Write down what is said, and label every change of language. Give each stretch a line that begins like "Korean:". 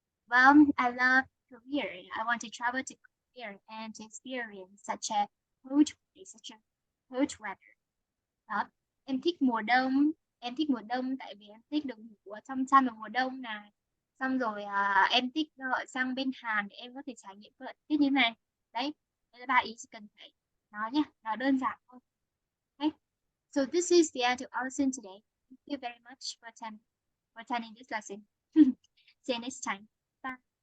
English: Well, I love Korea. I want to travel to Korea and to experience such a cold place, such a cold weather.
Vietnamese: Đó. Em thích mùa đông. Em thích mùa đông tại vì em thích được ngủ ở trong chăn vào mùa đông này. Xong rồi em thích sang bên Hàn để em có thể trải nghiệm cái thời tiết như này. Đấy, đây là ba ý chỉ cần phải nói nhé, nói đơn giản thôi. Okay.
English: So this is the end of our lesson today. Thank you very much for attending this lesson. See you next time. Bye.